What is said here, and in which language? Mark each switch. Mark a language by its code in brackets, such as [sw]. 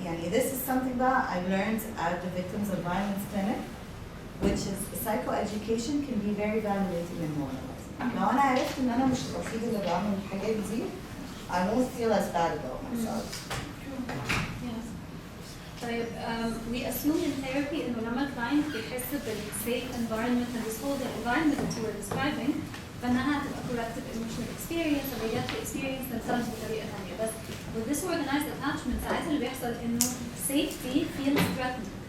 [en] This is that I learned at the Victims of Violence Clinic, which is psychoeducation can be very validating and moralizing. [ar] لو أنا عرفت إن أنا مش الوحيد اللي بعمل الحاجات دي, [en] I won't feel as bad about myself. طيب, we assume in therapy [ar] إنه لما الكلاينت بيحس [en] بالsafe environment and this whole environment that you were describing, [ar] فإنها هتبقى [en] corrective emotional experience, or they get to experience themselves [ar] بطريقة ثانية. [en] بس with disorganized attachment [ar] ساعات اللي بيحصل إنه [en] safety feels threatened.